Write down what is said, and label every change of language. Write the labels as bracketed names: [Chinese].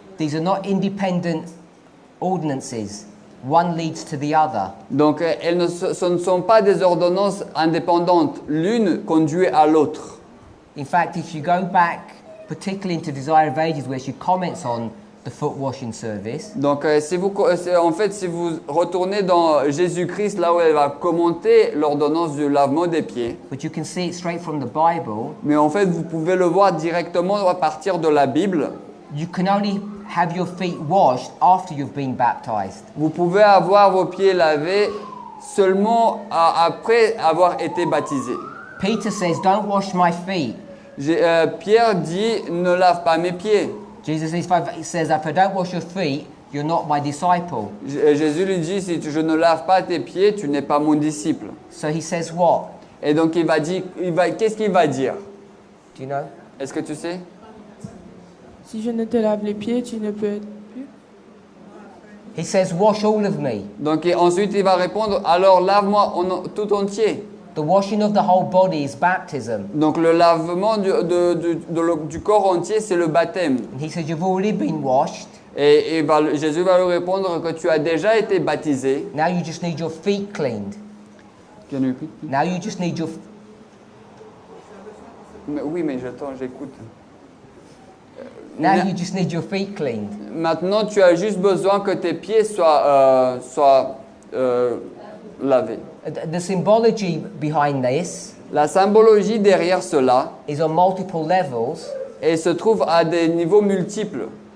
[English] These are not independent ordinances. one leads to the other. [French] Donc ce ne sont pas des ordonnances indépendantes. L'une conduit à l'autre. [English] In fact, if you go back, particularly into Desire of Ages, where she comments on the foot washing service, [French] Donc si vous retournez dans Jésus-Christ, là où elle va commenter l'ordonnance du lavement des pieds, [English] but you can see it straight from the Bible, [French] mais en fait vous pouvez le voir directement à partir de la Bible. [English] you can only have your feet washed after you've been baptized. [French] Vous pouvez avoir vos pieds lavés seulement après avoir été baptisé. [English] Peter says, don't wash my feet. [French] Pierre dit, ne lave pas mes pieds. [English] Jesus says, if I don't wash your feet, you're not my disciple. [French] Jésus lui dit, si je ne lave pas tes pieds, tu n'es pas mon disciple. [English] So he says what? [French] Et donc qu'est-ce qu'il va dire? [English] Do you know? [French] Est-ce que tu sais? Si je ne te lave les pieds, tu ne peux être plus. [English] He says, wash all of me. [French] Donc ensuite il va répondre, alors lave-moi tout entier. [English] The washing of the whole body is baptism. [French] Donc le lavement du corps entier, c'est le baptême. [English] And he says, you've already been washed. [French] Et Jésus va lui répondre que tu as déjà été baptisé. [English] Now you just need your feet cleaned. Now you just need your... [French] Oui, mais j'écoute. [English] Now you just need your feet cleaned. [French] Maintenant, tu as juste besoin que tes pieds soient lavés. [English] The symbology behind this [French] La symbologie derrière cela, [English] is on multiple levels, [French] et se trouve à des niveaux multiples.